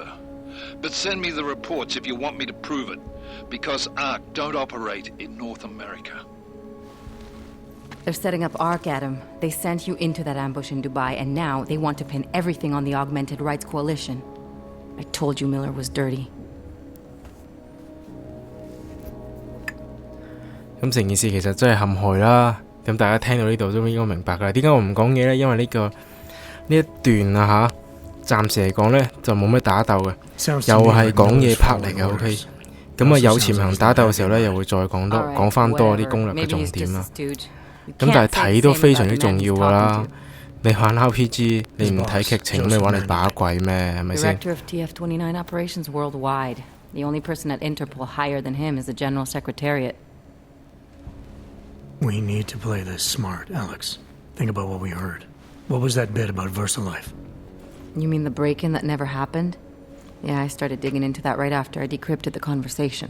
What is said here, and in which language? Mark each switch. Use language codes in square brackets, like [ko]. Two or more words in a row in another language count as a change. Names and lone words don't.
[en] But send me the reports if you want me to prove it, because ARC don't operate in North America. They're setting up ARC, Adam. They sent you into that ambush in Dubai, and now they want to pin everything on the Augmented Rights Coalition. I told you Miller was dirty. [yue] 咁成件事其實真係陷害啦。咁大家聽到呢度都應該明白㗎啦。點解我唔講嘢呢？因為呢一段啊暫時嚟講呢，就冇咩打鬥嘅，又係講嘢拍嚟嘅。OK。咁啊有潛行打鬥嘅時候呢，又會再講翻多啲攻略嘅重點啦。咁但係睇都非常之重要㗎啦。你玩 RPG， 你唔睇劇情，你玩嚟把鬼咩？係咪先？ [en] Director of TF-29 operations worldwide. The only person at Interpol higher than him is the General Secretariat. We need to play this smart, Alex. Think about what we heard. What was that bit about VersaLife? You mean the break-in that never happened? Yeah, I started digging into that right after I decrypted the conversation.